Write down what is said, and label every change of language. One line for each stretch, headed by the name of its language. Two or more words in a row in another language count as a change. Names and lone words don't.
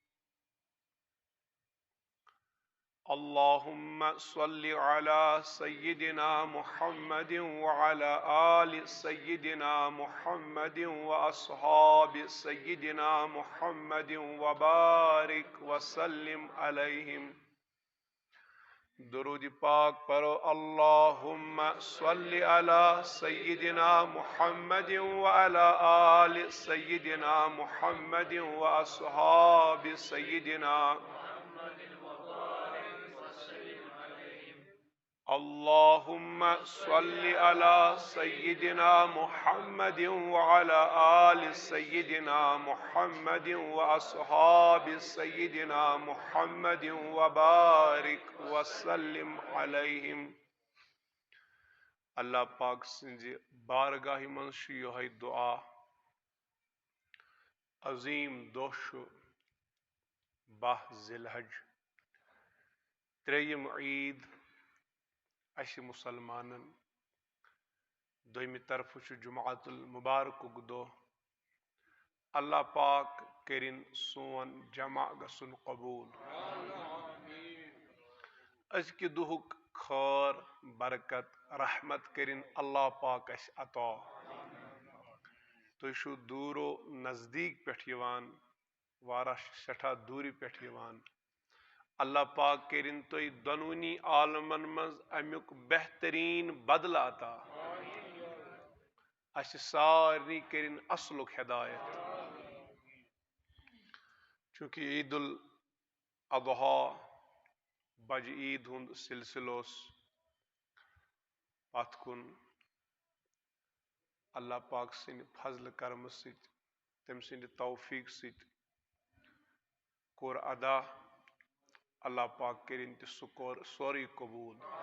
Arabic: اللهم صل على سيدنا محمد وعلى آل سيدنا محمد وأصحاب سيدنا محمد وبارك وسلم عليهم
Kashmiri: درود پاک پڑھو
Arabic: اللهم صل على سيدنا محمد وعلى آل سيدنا محمد وأصحاب سيدنا اللهم صل على سيدنا محمد وعلى آل سيدنا محمد وأصحاب سيدنا محمد وبارك وسلم عليهم
Kashmiri: اللہ پاک سنز بارگاہ منش یہ دعا عظیم دوش 12 ذی الحج تریم عید اش مسلمانن دویمہ طرف جمعۃ المبارک دہ اللہ پاک کرن سون جمع گسن قبول ازکہ دہک خیر برکت رحمت کرن اللہ پاک اس عطا تُہۍ چھِو دوٗرو نزدیک پٮ۪ٹھ یِوان واریاہ سٮ۪ٹھاہ دوٗرِ پٮ۪ٹھ یِوان اللہ پاک کرن تُہۍ دۄنوٕنی عالمن منٛز امیُک بہتریٖن بدلہٕ عطا اسہِ سارنٕے کرن اصلُک ہدایت چونکہ عید الاضحیٰ بجہِ عید ہُنٛد سلسلہٕ اوس پتھ کُن اللہ پاک سٕنٛدِ فضلہٕ کرمہٕ سۭتۍ تٔمۍ سٕنٛدِ توفیٖق سۭتۍ کوٚر ادا اللہ پاک کرن تہِ سُہ کوٚر سورُے قبوٗل